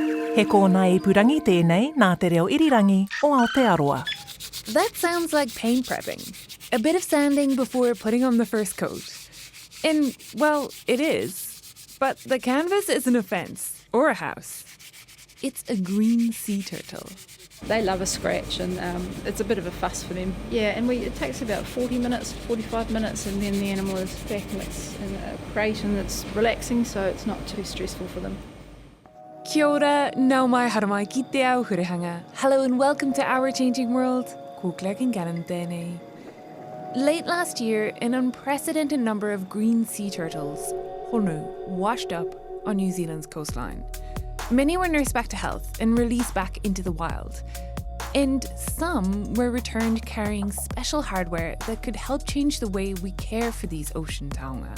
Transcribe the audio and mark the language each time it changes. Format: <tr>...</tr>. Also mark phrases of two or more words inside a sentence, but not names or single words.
<mi>He kōna I purangi tēnei nā te reo irirangi o Aotearoa.</mi> <en>That sounds like paint prepping. A bit of sanding before putting on the first coat. And, well, it is. But the canvas isn't a fence or a house. It's a green sea turtle. They love a scratch, and it's a bit of a fuss for them. Yeah, and it takes about 40 minutes, 45 minutes, and then the animal is back and it's in a crate and it's relaxing, so it's not too stressful for them.</en> <mi>Kia ora, nau mai haramai ki te ao hurihanga.</mi> <en>Hello and welcome to Our Changing World.</en> <mi>Ko Garton tēnei.</mi> <en>Late last year, an unprecedented number of green sea turtles, honu, washed up on New Zealand's coastline. Many were nursed back to health and released back into the wild. And some were returned carrying special hardware that could help change the way we care for these ocean taonga.</en>